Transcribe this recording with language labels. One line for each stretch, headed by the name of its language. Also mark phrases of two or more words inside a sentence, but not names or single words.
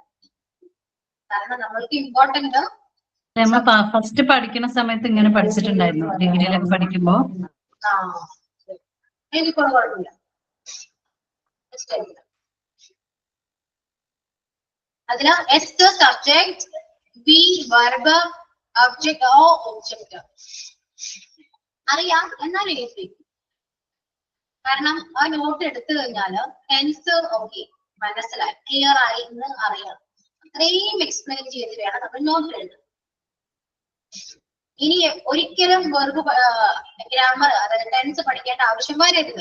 Malayalam: കാരണം നമ്മൾക്ക് ഇമ്പോർട്ടന്റ് നമ്മൾ ഫസ്റ്റ് പഠിക്കുന്ന സമയത്ത് ഇങ്ങനെ പഠിച്ചിട്ടുണ്ടായിരുന്നു, ഡിഗ്രിയിലൊക്കെ പഠിക്കുമ്പോ. എനിക്കൊന്നും കുഴപ്പമില്ല. അതിന്
English: S subject, V verb, object O object
Malayalam: അറിയാം. എന്നാലും എഴുതി. കാരണം ആ നോട്ട് എടുത്തു കഴിഞ്ഞാല്
English: tense okay
Malayalam: മനസ്സിലായി, ക്ലിയർ ആയി എന്ന് അറിയണം. അത്രയും എക്സ്പ്ലെയിൻ ചെയ്ത് വേണം നമ്മൾ നോട്ട് എഴുതാൻ. ഇനി ഒരിക്കലും
English: verb grammar
Malayalam: അതായത് ടെൻസ് പഠിക്കേണ്ട ആവശ്യം വരരുത്.